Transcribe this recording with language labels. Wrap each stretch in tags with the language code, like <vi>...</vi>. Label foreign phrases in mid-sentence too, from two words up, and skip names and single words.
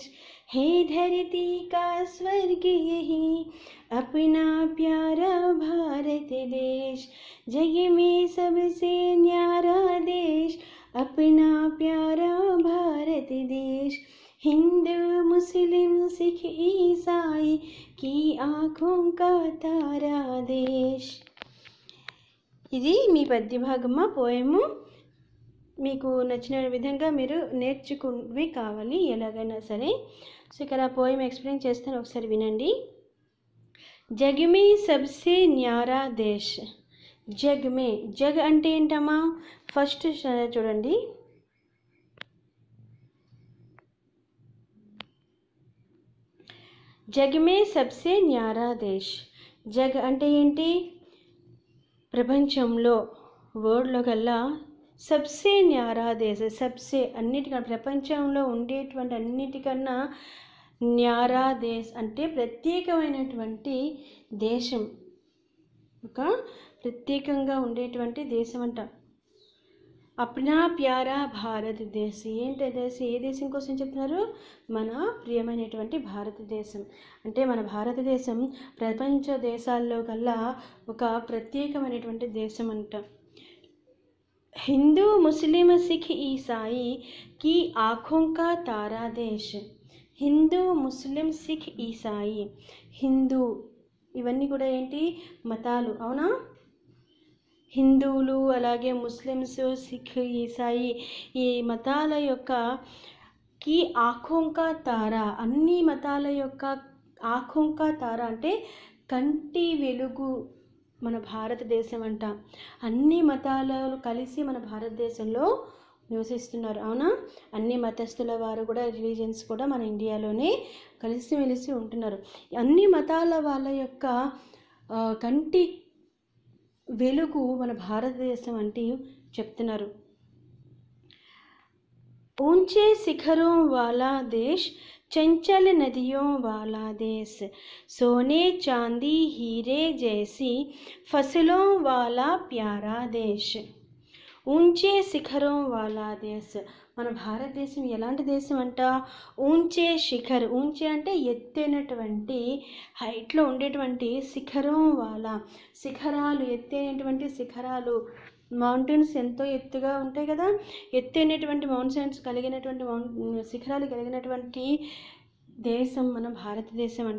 <hi>है धरती का स्वर्ग यही अपना प्यारा भारत देश। जग में सबसे न्यारा देश अपना प्यारा भारत देश, हिंदू मुस्लिम सिख ईसाई की आँखों का तारा देश।</hi> <te>ఇది మీ పద్యభాగమ్మ పోయము. మీకు నచ్చిన విధంగా మీరు నేర్చుకువి కావాలి ఎలాగైనా సరే. సో ఇక్కడ పోయం ఎక్స్ప్లెయిన్ చేస్తాను, ఒకసారి వినండి.</te> <hi>जग में सबसे न्यारा देश. जग में,</hi> <te>జగ్ అంటే ఏంటమ్మా? ఫస్ట్ చూడండి,</te> <hi>जग में सबसे न्यारा देश.</hi> <te>జగ్ అంటే ఏంటి? ప్రపంచంలో, వరల్డ్లో కల్లా</te> <hi>सबसे न्यारा देश,</hi> <te>సబ్సే అన్నిటికన్నా, ప్రపంచంలో ఉండేటువంటి అన్నిటికన్నా</te> <hi>न्यारा देश</hi> <te>అంటే ప్రత్యేకమైనటువంటి దేశం, ఒక ప్రత్యేకంగా ఉండేటువంటి దేశం అంట.</te> <hi>अपना प्यारा भारत देश.</hi> <te>ఏంటి దేశం? ఏ దేశం కోసం చెప్తున్నారు? మన ప్రియమైనటువంటి భారతదేశం. అంటే మన భారతదేశం ప్రపంచ దేశాల్లో కల్లా ఒక ప్రత్యేకమైనటువంటి దేశం అంట.</te> <hi>हिंदू मुस्लिम सिख ईसाई की आँखों का तारा देश.</hi> <te>హిందూ ముస్లిం సిఖ్ ఈసాయి, హిందూ ఇవన్నీ కూడా ఏంటి? మతాలు, అవునా? హిందువులు, అలాగే ముస్లిమ్స్, సిఖ్, ఈసాయి, ఈ మతాల యొక్క</te> <hi>की आँखों का तारा,</hi> <te>అన్ని మతాల యొక్క</te> <hi>आँखों का तारा</hi> <te>అంటే కంటి వెలుగు మన భారతదేశం అంట. అన్ని మతాలు కలిసి మన భారతదేశంలో నివసిస్తున్నారు, అవునా? అన్ని మతస్థుల వారు కూడా, రిలీజియన్స్ కూడా మన ఇండియాలోనే కలిసిమెలిసి ఉంటున్నారు. అన్ని మతాల వాళ్ళ యొక్క కంటి వెలుగు మన భారతదేశం అంటే చెప్తున్నారు.</te> <hi>ऊंचे शिखरों वाला देश, चंचल नदियों वाला देश। सोने चांदी हीरे जैसी फसलों वाला प्यारा देश। ऊंचे शिखरों वाला देश.</hi> <te>మన భారతదేశం ఎలాంటి దేశం అంట?</te> <hi>ऊंचे शिखर,</hi> <te>ఊంచే అంటే ఎత్తైనటువంటి, హైట్లో ఉండేటువంటి, శిఖరం వాలా, శిఖరాలు, ఎత్తైనటువంటి శిఖరాలు, మౌంటైన్స్ ఎంతో ఎత్తుగా ఉంటాయి కదా, ఎత్తైనటువంటి మౌంటైన్స్ కలిగినటువంటి శిఖరాలు కలిగినటువంటి దేశం మన భారతదేశం అంట.</te>